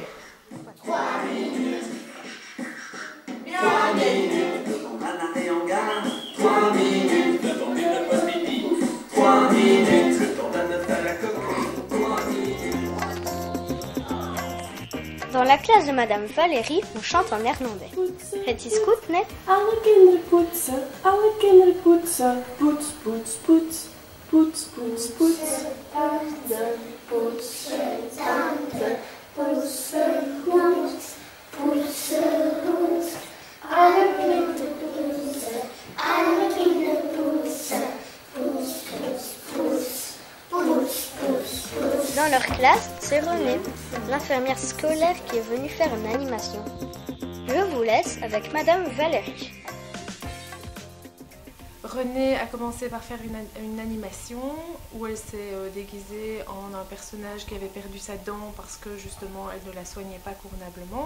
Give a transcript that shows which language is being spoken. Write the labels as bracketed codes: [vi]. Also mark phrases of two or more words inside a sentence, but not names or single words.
[fr] 3 minutes, 3 minutes, on et en gare. 3 minutes, la formule de post-midi. 3 minutes, le temps d'un œuf à la coque. 3 minutes. Dans la classe de Madame Valérie, on chante en néerlandais. [nl] Het is goed, net? Alle kinderen poetsen, alle kinderen poetsen. Poets, poets, poets. Poets, poets, poets. Tanden, poetsen, tanden. Poetsen goed, poetsen goed. Alle kinderen poetsen, alle kinderen poetsen. Poets, poets, poets. Poets, poets, poets. [fr] Dans leur classe, c'est René, l'infirmière scolaire qui est venue faire une animation. Je vous laisse avec Madame Valérie. Renée a commencé par faire une animation où elle s'est déguisée en un personnage qui avait perdu sa dent parce que justement elle ne la soignait pas convenablement.